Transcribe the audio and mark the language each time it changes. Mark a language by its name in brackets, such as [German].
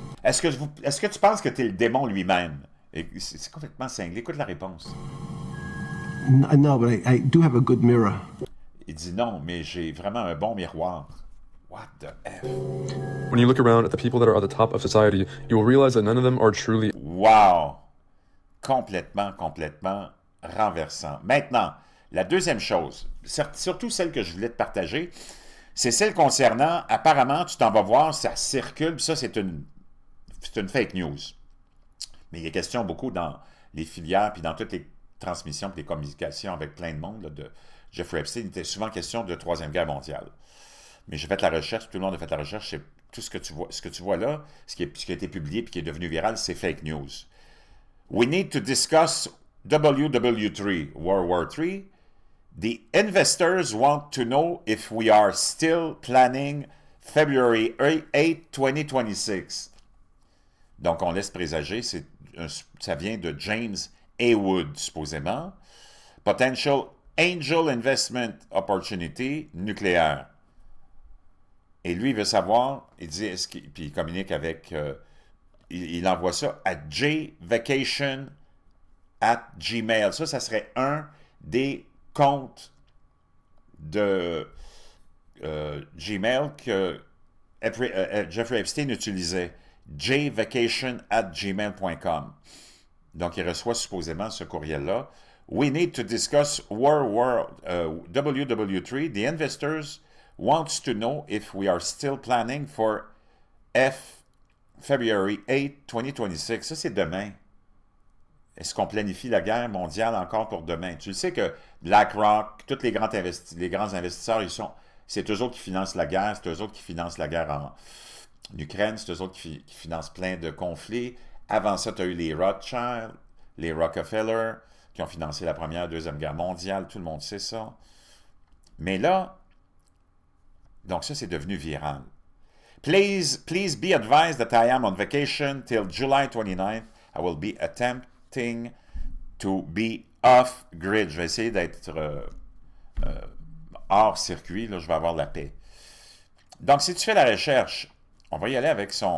[French] Est-ce que tu penses que tu es le démon lui-même? C'est complètement cinglé. Écoute la réponse. [English] No, but I do have a good mirror. [French] Il dit non, mais j'ai vraiment un bon miroir. [English] What the F? When you look around at the people that are at the top of society, you will realize that none of them are truly. Wow! [French] Complètement renversant. Maintenant, la deuxième chose, surtout celle que je voulais te partager, c'est celle concernant, apparemment, tu t'en vas voir, ça circule, puis ça, c'est une fake news. Mais il y a question beaucoup dans les filières, puis dans toutes les transmissions, puis les communications avec plein de monde, là, de Jeffrey Epstein, il était souvent question de Troisième Guerre mondiale. Mais j'ai fait la recherche, tout le monde a fait la recherche, c'est tout ce que tu vois là, ce qui a été publié puis qui est devenu viral, c'est fake news. [English] We need to discuss WW3, World War III. The investors want to know if we are still planning February 8, 2026. [French] Donc, on laisse présager, ça vient de James Haywood, supposément. [English] Potential Angel Investment Opportunity nucléaire. [French] Et lui, il veut savoir, il dit, puis il communique avec, il envoie ça à jvacation@gmail. Ça serait un des comptes de Gmail que Jeffrey Epstein utilisait. jvacation@gmail.com. Donc, il reçoit supposément ce courriel-là. [English] We need to discuss WW3. The investors wants to know if we are still planning for February 8, 2026. [French] Ça, c'est demain. Est-ce qu'on planifie la guerre mondiale encore pour demain? Tu le sais que BlackRock, tous les grands investisseurs, c'est eux autres qui financent la guerre, c'est eux autres qui financent la guerre en Ukraine, c'est eux autres qui financent plein de conflits. Avant ça, tu as eu les Rothschild, les Rockefeller, qui ont financé la Première et Deuxième Guerre mondiale, tout le monde sait ça. Mais là, donc ça, c'est devenu viral. [English] Please be advised that I am on vacation till July 29th. I will be attempting to be off-grid. [French] Je vais essayer d'être hors circuit. Là, je vais avoir la paix. Donc, si tu fais la recherche, on va y aller avec son...